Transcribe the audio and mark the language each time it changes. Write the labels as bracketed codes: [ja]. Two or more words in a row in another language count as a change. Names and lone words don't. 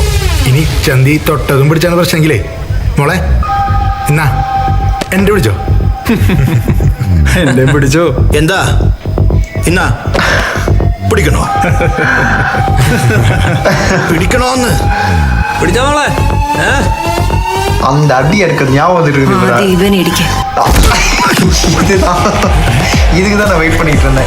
[ml] ഇനി ചന്തി തൊട്ടതും പിടിച്ചാണ് പ്രശ്നമെങ്കിലേ മോളെ എന്നാ എന്റെ പിടിച്ചോ. എന്റെ പിടിച്ചോ. എന്താ ഇന്നാ പിടിക്കണോ? പിടിക്കണോന്ന് പിടിച്ചോ മോളെ. [ta] அந்த அடி எடுக்கிறது ஞாபகம் இருக்குது. [ml] ആദ്യം ഇവൻ ഇടിക്ക. [ta] இதுக்கு தான் நான் வெயிட் பண்ணிட்டு இருந்தேன்.